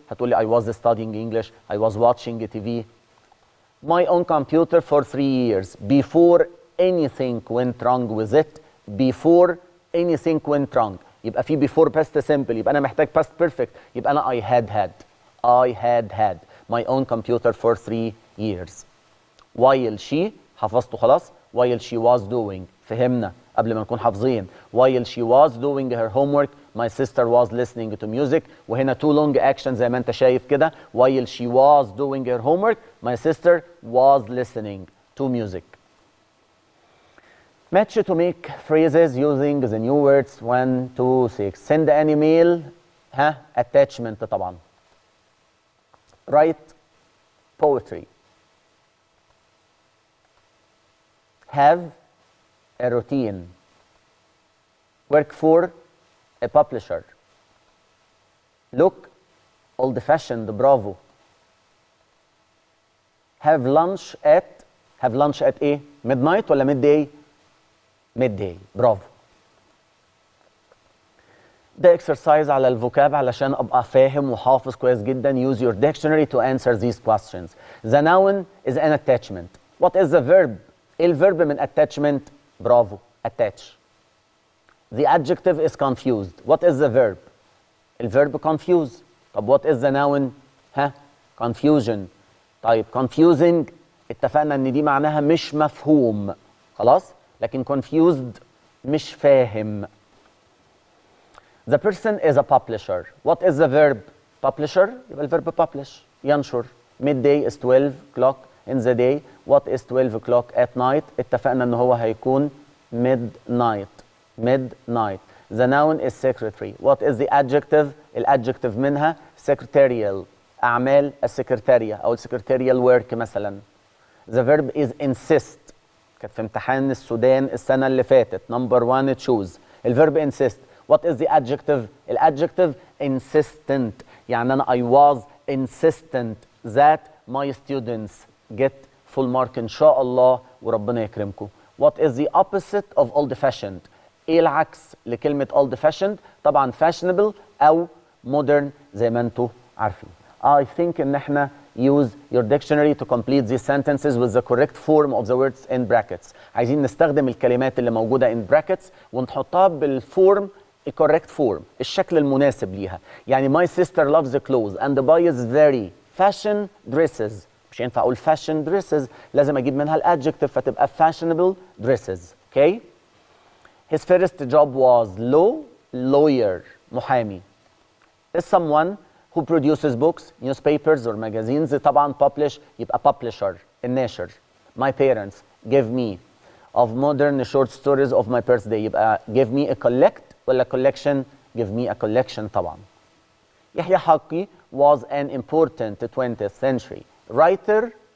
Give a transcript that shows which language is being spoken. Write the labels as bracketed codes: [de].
[en] هتقولي I was studying English, I was watching TV. My own computer for 3 years before anything went wrong with it. Before anything went wrong. يبقى في before past simple، [ar] يبقى أنا محتاج [en] past perfect، يبقى أنا I had my own computer for 3 years. While she، [ar] حفظته خلاص. [en] While she was doing، [ar] فهمنا قبل ما نكون حافظين. [en] While she was doing her homework my sister was listening to music. [ar] وهنا [en] two long actions [ar] زي ما انت شايف كده. [en] While she was doing her homework my sister was listening to music. Match to make phrases using the new words 1, 2, 6. Send an email. attachment طبعا. Write poetry. Have a routine. Work for a publisher. Look old-fashioned. Bravo. Have lunch at ايه؟ midnight ولا midday؟ midday. [ar] برافو. ده exercise على الفوكاب علشان ابقى فاهم وحافظ كويس جدا. [en] Use your dictionary to answer these questions. The noun is an attachment. What is the verb؟ [ar] ايه الفيرب من [en] attachment؟ Bravo. attach. The adjective is confused. What is the verb؟ الفيرب confuse. طب what is the noun؟ confusion. [ar] طيب confusing اتفقنا ان دي معناها مش مفهوم خلاص، لكن confused مش فاهم. [en] The person is a publisher. What is the verb؟ publisher [ar] يبقى الفيرب [en] publish ينشر. midday is 12 o'clock in the day. What is 12 o'clock at night؟ [ar] اتفقنا ان هو هيكون [en] midnight. The noun is secretary. What is the adjective؟ [ar] الادجكتيف منها [en] secretarial. [ar] أعمال السكرتارية أو السكرتاريال work مثلا. [en] The verb is insist. [ar] كانت في امتحان السودان السنة اللي فاتت. [en] Number 1 choose. الفيرب insist. What is the adjective؟ الادجكتيف insistent. يعني أنا I was insistent that my students get full mark [ar] إن شاء الله وربنا يكرمكم. [en] What is the opposite of old fashioned؟ [ar] إيه العكس لكلمة [en] old fashioned؟ طبعا fashionable أو modern [ar] زي ما أنتوا عارفين. [en] I think [ar] إن احنا [en] use your dictionary to complete these sentences with the correct form of the words in brackets. [ar] عايزين نستخدم الكلمات اللي موجودة [en] in brackets [ar] ونحطها بالفورم [en] correct form، [ar] الشكل المناسب ليها. [en] يعني my sister loves the clothes and buys very fashion dresses. [ar] مش ينفع أقول [en] fashion dresses، [ar] لازم أجيب منها الادجكتيف فتبقى [en] fashionable dresses. Okay? His first job was lawyer. [ar] محامي. [en] Is someone who produces books, newspapers or magazines. [ar] طبعا publish يبقى publisher الناشر. [en] My parents give me of modern short stories of my birthday. يبقى give me a collect ولا collection؟ give me a collection طبعا. يحيى حقي was an important 20th century writer.